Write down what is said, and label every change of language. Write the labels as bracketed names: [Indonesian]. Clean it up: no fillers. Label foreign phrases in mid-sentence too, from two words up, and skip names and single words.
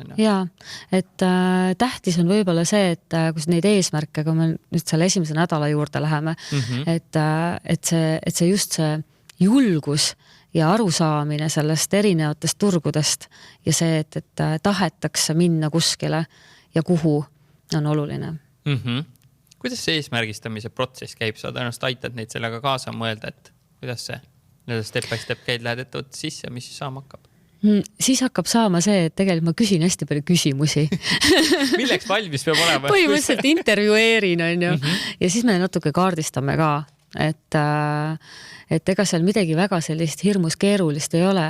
[Estonian] Jaa, et tähtis on võib-olla see, et kus neid eesmärke, kui me nüüd selle esimese nädala juurde läheme, et see just see julgus ja arusaamine sellest erinevatest turgudest ja see, et tahetakse minna kuskile ja kuhu on oluline. Kuidas see eesmärgistamise protsess käib? Sa tõenäoliselt aitad neid sellega kaasa mõelda, et kuidas see [English] step by step [Estonian] käid, lähed ettevõtte sisse ja mis siis saama hakkab? Siis hakkab saama see, et tegelikult ma küsin hästi palju küsimusi. Milleks valmis peab olema? Põhimõtteliselt intervjueerin on ju. Ja siis me natuke kaardistame ka, et ega seal midagi väga sellist hirmus keerulist ei ole.